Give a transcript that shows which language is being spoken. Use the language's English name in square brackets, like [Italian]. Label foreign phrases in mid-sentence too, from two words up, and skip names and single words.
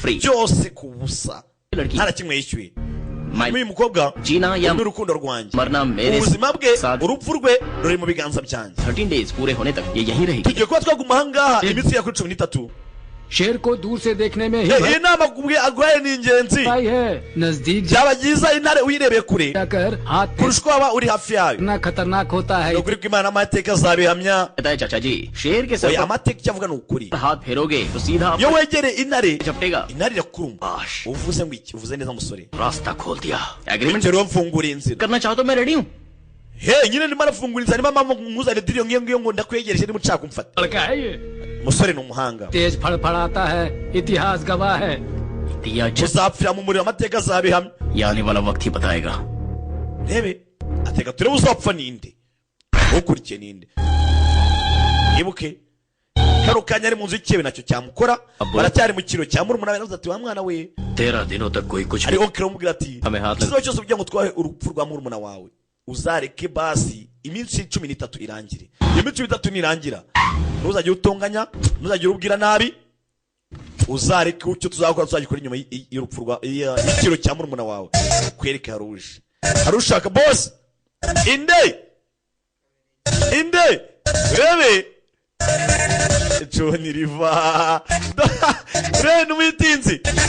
[Kinyarwanda] Free. byose ku busa [Hindi] लड़की [Kinyarwanda] nta na kimwe yishyuye [Hindi] माई [Kinyarwanda] uyu mukobwa [Hindi] जीना या [Kinyarwanda] n'urukundo rwanjye [Hindi] मरना मेरे [Kinyarwanda] ubuzima bwe [Hindi] साथ [Kinyarwanda] urupfu rwe ruri mu biganza byanjye [Hindi] 13 days पूरे होने तक ये यहीं रहेगी [Kinyarwanda] tugiye kuba twaguma ahangaha iminsi ya kuri 13 [Hindi] शेर को दूर से देखने में ही [Kinyarwanda] iyi nama aguhaye ni ingenzi [Hindi] भाई है नजदीक [Kinyarwanda] byaba byiza intare uyirebeye kure [Hindi] जाकर हाथ [Kinyarwanda] kurusha uko waba uri hafi yayo [Hindi] इतना खतरनाक होता है [Kinyarwanda] ni ukuri kw'imana amateka azabihamya [Hindi] कहता है चाचा जी शेर के सर [Kinyarwanda] oya [Hindi] पर [Kinyarwanda] amateka icyo avuga ni ukuri [Hindi] हाथ फेरोगे तो सीधा [Kinyarwanda] iyo wegereye intare [Hindi] झपटेगा [Kinyarwanda] intare irakuruma [Hindi] आश [Kinyarwanda] uvuze ngo iki uvuze neza musore [Hindi] रास्ता खोल दिया एग्रीमेंट [Kinyarwanda] bityo rero mfunguriye inzira [Hindi] करना चाहो तो मैं रेडी हूँ [Kinyarwanda] he nyine ndimo arafungura inzira niba mama nkuzane diriyo ngiyo ngiyo ngo ndakwegereje niba ushaka kumfata [Hindi] लड़का है ये [Kinyarwanda] umusore ni umuhanga [Hindi] तेज फड़फड़ाता है इतिहास गवाह है दिया जस [Kinyarwanda] uzapfira mu muriro amateka azabihamya [Hindi] ये आने वाला वक्त ही बताएगा [Kinyarwanda] rebe ateka turebe uzapfa ninde ukurikiye ninde yibuke kano kanya ari mu nzu y'ikebe nacyo cyamukora baracyari mu kiro cya murumuna we navuze ati wa mwana we [Hindi] 13 दिनों तक कोई कुछ [Kinyarwanda] ari [Hindi] नहीं [Kinyarwanda] onkere umubwira ati Hame hafi. ikibazo cyose kugira ngo twahe urupfu rwa murumuna wawe uzareke basi iminsi 13 irangire iyo minsi 13 nirangira ntuzajye utonganya ntuzajye ubwira nabi uzareke icyo tuzakora tuzagikora inyuma y'urupfu rwa ikiro cya murumuna wawe kwereke haruje harushaka boss inde rebe John Riva Ren witinzi